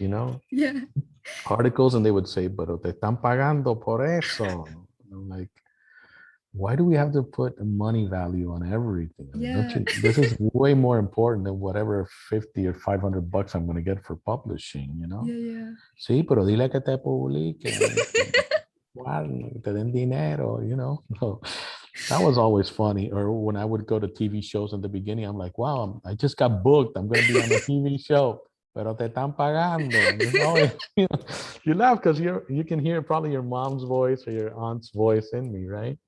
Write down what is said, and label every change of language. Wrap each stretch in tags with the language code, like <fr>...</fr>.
<en>Yeah. articles, and they would say,</en> <es>"Pero te están pagando por eso."</es> <en>And I'm like, why do we have to put a money value on everything? I mean, don't Yeah. you? This is way more important than whatever 50 or $500 I'm going to get for publishing. Yeah. Yeah.</en> <es>Sí, pero dile que te publiquen, que te den dinero.</es> <en>So that was always funny. Or when I would go to TV shows in the beginning, I'm like, wow, I just got booked. I'm going to be on a TV show.</en> <es>Pero te están pagando.</es> <en>And it's always, you laugh because you can hear probably your mom's voice or your aunt's voice in me, right?</en>